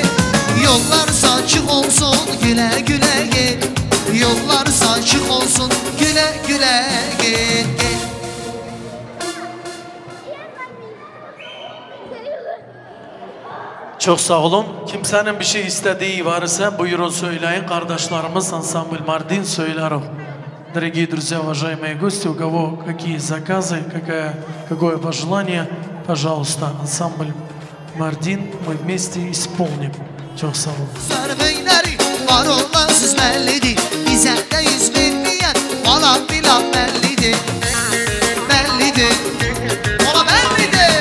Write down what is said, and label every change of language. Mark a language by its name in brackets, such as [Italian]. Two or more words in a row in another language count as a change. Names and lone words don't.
[Turkish] Yollar açık olsun, güle güle git. Yollar açık olsun, güle güle git. Çok sağ olun. Kimsenin bir şey istediği varsa buyurun söyleyin. Kardeşlerimiz ансамбль Мардин söylerim. [Russian] Дорогие друзья, уважаемые гости, у кого какие заказы, какое пожелание, пожалуйста, ансамбль Мардин мы вместе исполним. [Turkish] Çok sağ olun. Sörbeyneri var olan siz bellidir. Bize de yüz vermeyen falan filan bellidir. Bellidir. Ola bellidir.